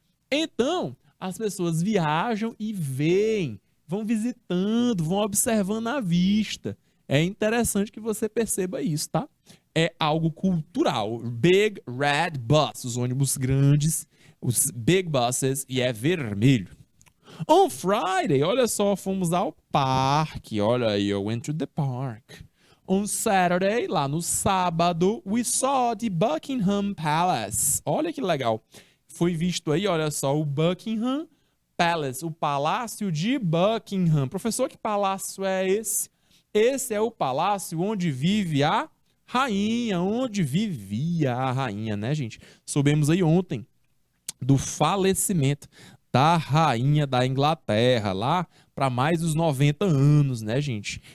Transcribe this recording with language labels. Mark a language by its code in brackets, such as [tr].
[pt] Então, as pessoas viajam e veem, vão visitando, vão observando à vista. É interessante que você perceba isso, tá? É algo cultural. Big Red Bus, os ônibus grandes, os Big Buses, e é vermelho. [en] On Friday, [pt] olha só, fomos ao parque. Olha aí, eu [en] went to the park. On Saturday, [pt] lá no sábado, [en] we saw the Buckingham Palace. [pt] Olha que legal. Foi visto aí, olha só, o Buckingham Palace, o Palácio de Buckingham. Professor, que palácio é esse? Esse é o palácio onde vive a rainha, onde vivia a rainha, né, gente? Soubemos aí ontem do falecimento da rainha da Inglaterra, lá para mais dos 90 anos, né, gente?